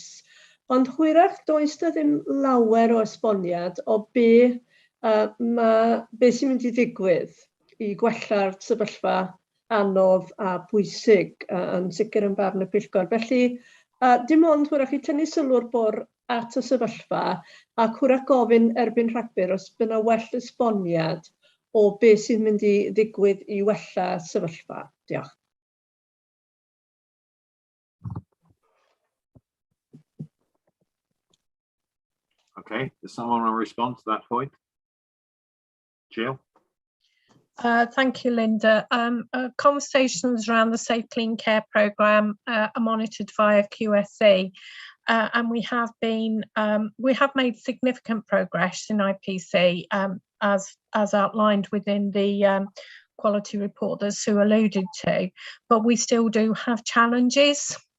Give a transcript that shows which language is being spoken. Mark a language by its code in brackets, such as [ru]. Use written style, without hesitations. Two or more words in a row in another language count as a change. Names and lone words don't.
[cy] Ond hwyrach does da ddim lawer o esboniad o be sy'n mynd i ddigwydd i gwella'r sefyllfa anodd a bwysig yn sicr yn barn y pwyllgor. Felly dim ond hwyrach i tynnu sylw'r bwr at y sefyllfa ac hwyrach gofyn erbyn Rhagfyr os bydd yna well esboniad o be sy'n mynd i ddigwydd i wella sefyllfa. Diolch. [en] Okay, does someone want to respond to that point? Jill? Thank you, Linda. Conversations around the Safe Clean Care programme are monitored via QSE, and we have made significant progress in IPC as outlined within the quality report that Sue alluded to, but we still do have challenges.